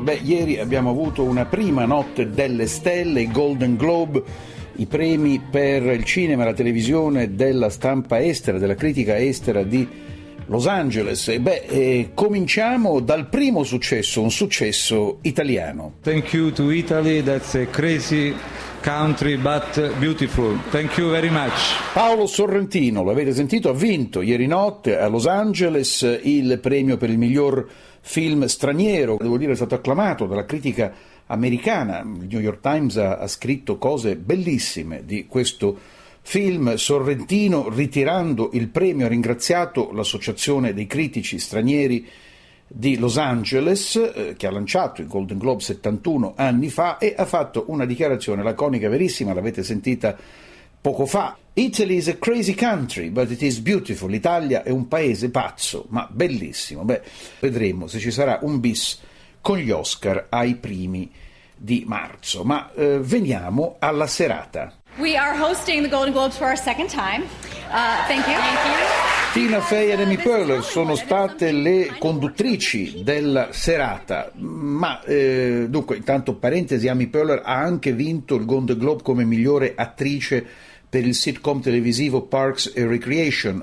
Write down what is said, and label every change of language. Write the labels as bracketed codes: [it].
[it] Beh, ieri abbiamo avuto una prima notte delle stelle, i Golden Globe, i premi per il cinema, la televisione, della stampa estera, della critica estera di Los Angeles. Beh, cominciamo dal primo successo, un successo italiano. [en] Thank you to Italy, that's a crazy country but beautiful. Thank you very much. [it] Paolo Sorrentino, l'avete sentito, ha vinto ieri notte a Los Angeles il premio per il miglior film straniero. Devo dire, è stato acclamato dalla critica americana. Il New York Times ha scritto cose bellissime di questo film. Sorrentino, ritirando il premio, ha ringraziato l'Associazione dei Critici Stranieri di Los Angeles, che ha lanciato i Golden Globe 71 anni fa, e ha fatto una dichiarazione laconica, verissima, l'avete sentita poco fa. [en] Italy is a crazy country, but it is beautiful. [it] L'Italia è un paese pazzo, ma bellissimo. Beh, vedremo se ci sarà un bis con gli Oscar ai primi di marzo. Ma veniamo alla serata. [en] We are hosting the Golden Globes for our second time. Thank you. [it] Tina Fey e Amy Poehler sono state le conduttrici della serata. Ma dunque, intanto parentesi, Amy Poehler ha anche vinto il Golden Globe come migliore attrice per il sitcom televisivo Parks and Recreation.